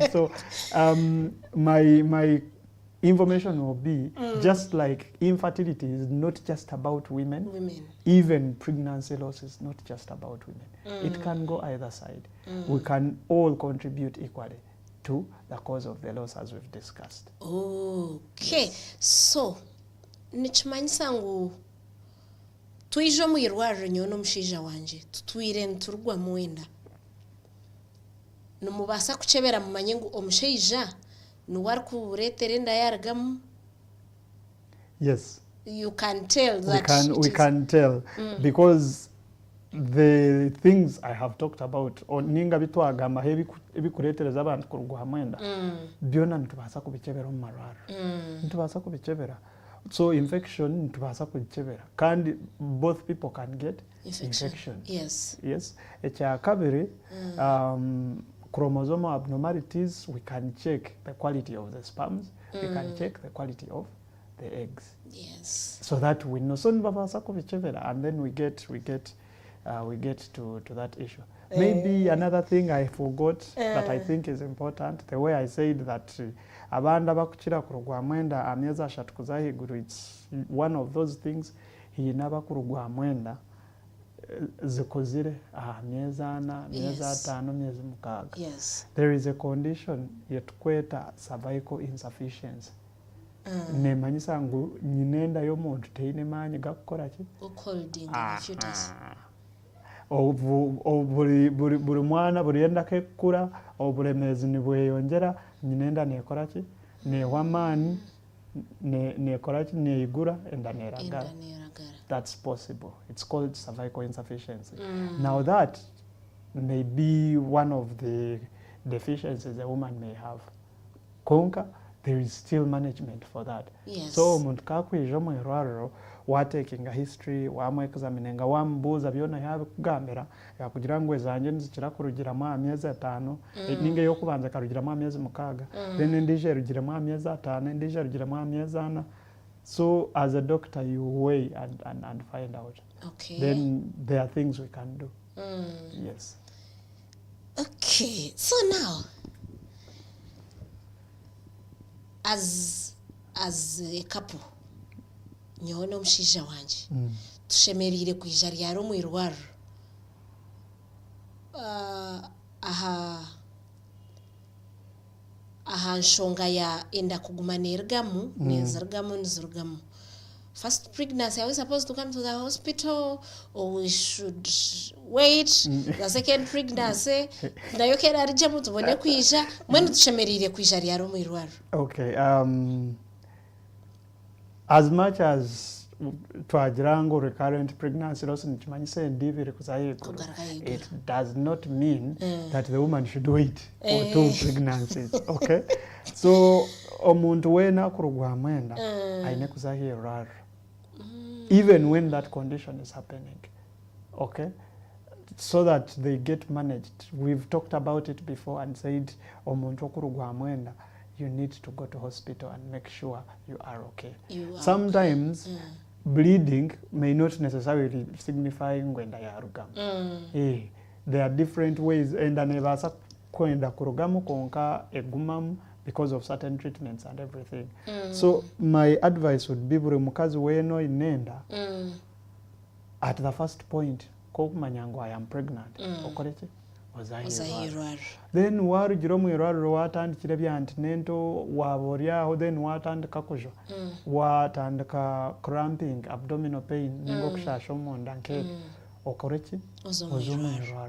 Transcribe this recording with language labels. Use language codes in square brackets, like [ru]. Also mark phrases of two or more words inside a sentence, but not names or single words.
[en] So my information will be just like infertility is not just about women. Even pregnancy loss is not just about women. It can go either side. We can all contribute equally to the cause of the loss, as we've discussed. Okay. Yes. [nyn] So nikimanyisa ngu tuije mu irwariro nyo n'omushaija wanje tutwire nturugwa mwenda numubasa kuchebera mumanye ngu omushaija nuwari kuretera enda yaragamu. [en] Yes, you can tell that we can tell because the things I have talked about [nyn] ninga bitwagamba ebikuretereza abantu kurugwa mwenda byona ntubasa kubichebera mu marwaro ntubasa kubichebera. [en] So infection [nyn] ntubasa kubichebera kandi [en] both people can get infection. Yes. [nyn] Ekya kabiri [en] chromosomal abnormalities, we can check the quality of the sperms, we can check the quality of the eggs. Yes. So that we know. So and then we get to that issue. Maybe another thing I forgot that I think is important, the way I said that [nyn] abanda bakukira kurugwa mwenda amyezi ashatu kuzahiguru, [en] it's one of those things [nyn] hina bakurugwa mwenda zikozire myezi ana, myezi atano, myezi mukaga. [en] Yes. There is a condition yetukweta cervical insufficiency. [nyn] Nemanyisa ngu nyinenda y'omuntu teine maanyi gakukora ki [en] holding fetus. [nyn] Buri mwana buri yenda kekura obulemezi nibweyongera nyinenda nekora ki newa maani nekora ki neigura enda neragara. [en] That's possible. It's called cervical insufficiency. Now that may be one of the deficiencies a woman may have. Konka, there is still management for that. Yes. [nyn] So omuntu kakwija mu irwariro [en] taking a history [nyn] wamwexamininga wambuuza byona yabikugambira yakugira ngu ezanjye nizikira kurugiramu amyezi 5 ninga yokubanza karugiramu amyezi 6 then endije erugiramu amyezi 5 endije erugiramu amyezi 4. [en] So as a doctor you weigh and find out. Okay. Then there are things we can do. Yes. [nyn] Okay. So now [en] as a couple [nyn] nyowe n'omushaija wanje tushemereire kwija ryaro mu irwariro aha nshonga ya enda kuguma nergamu nizirgamu. [en] First pregnancy, are we supposed to come to the hospital or we should wait? The second pregnancy, [nyn] nayo kera arije tubone kwija mwene tushemerire kwija ryaro mu irwariro. [en] Okay, as much as twagirango recurrent pregnancy loss [nyn] nikimanyise ndivire kuzahiguru, [en] it does not mean that the woman should wait for 2 pregnancies. Okay, so [nyn] omuntu wena kurugwa mwenda aine kuzahirwara [en] even when that condition is happening. Okay, so that they get managed. We've talked about it before and said [nyn] omuntu okurugwa mwenda, [en] you need to go to hospital and make sure you are okay. Sometimes bleeding may not necessarily signify [nyn] ngwenda ya rugamu. [en] There are different ways [nyn] enda nebasa kwenda kurugamu konka egumamu [en] because of certain treatments and everything. So my advice would be [nyn] buri mukazi weno inenda [en] at the first point [nyn] kokumanya ngu [en] I am pregnant [nyn] okoreki ozahirwara. Then warugiro mu irwariro watandikire bya antenatal waboryaho then watandika kujo watandika [en] cramping, abdominal pain [nyn] ningo kushasha omunda nkeke okoreki ozomwirwariro.